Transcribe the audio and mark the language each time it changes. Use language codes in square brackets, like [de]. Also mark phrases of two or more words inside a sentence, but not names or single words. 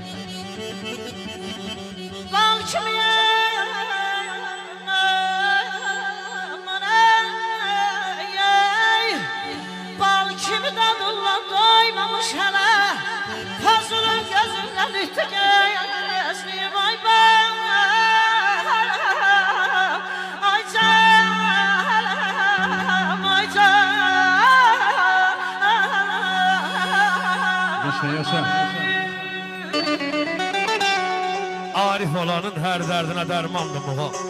[az] Bal kimi bal kimi dadınla doymamış hələ. Hazırın gözündən itdi gəzmiyim ay ben. Ay canım, ay canım. Yaşa, yaşa. [tr] Arif olanın her derdine dermandı muha.